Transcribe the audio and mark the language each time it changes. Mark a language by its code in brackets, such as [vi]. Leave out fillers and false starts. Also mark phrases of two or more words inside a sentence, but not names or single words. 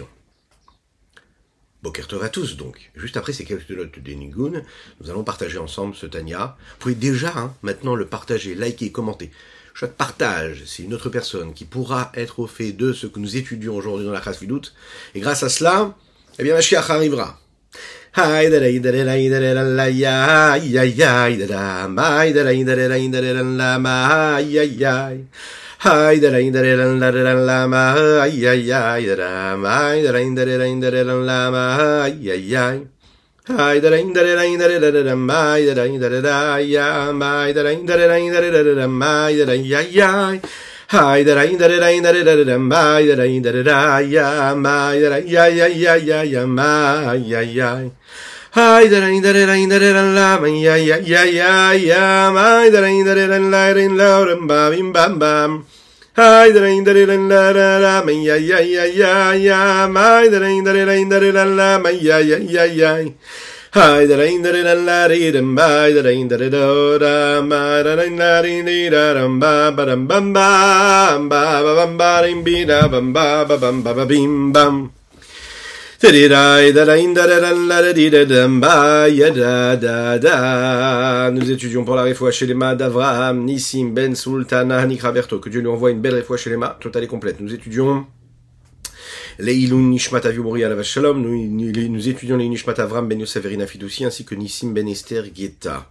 [he] בוקר טוב [fr] à tous donc. Juste après ces quelques notes des Nigun, nous allons partager ensemble ce Tanya. Vous pouvez déjà maintenant le partager, liker, commenter. Chaque partage, c'est une autre personne qui pourra être au fait de ce que nous étudions aujourd'hui dans la Chassidut. Et grâce à cela, Mashiach arrivera. Hay da la lama ay ay ay da mai da la lama ay ay ay hay da la mai da ya mai da mai da ya ya hay da mai da ya mai da ya ya mai ya ya hay da la mai ya ya ya ya mai da la bim bam bam. Hi, da la la la, ma ya ya ya ya ya, my da la ma ya ya ya ya. Hi, da la la ri dum ba da do da ma da ri da dum ba ba dum bam bam ba ba bam ba rim bi da bam ba ba bam ba bim bam. Nous étudions pour la [he] רפואה שלמה [fr] d'Avraham, Nissim Ben Sultana Nikraberto, que Dieu lui envoie une belle [he] רפואה שלמה, [fr] totale et complète. Nous étudions les [he] עילוי נשמת אבי מורי עליו שלום, [fr] nous étudions les Nishmat Avram Ben Yosef Verina Fidoussi, ainsi que Nissim Ben Esther Gieta.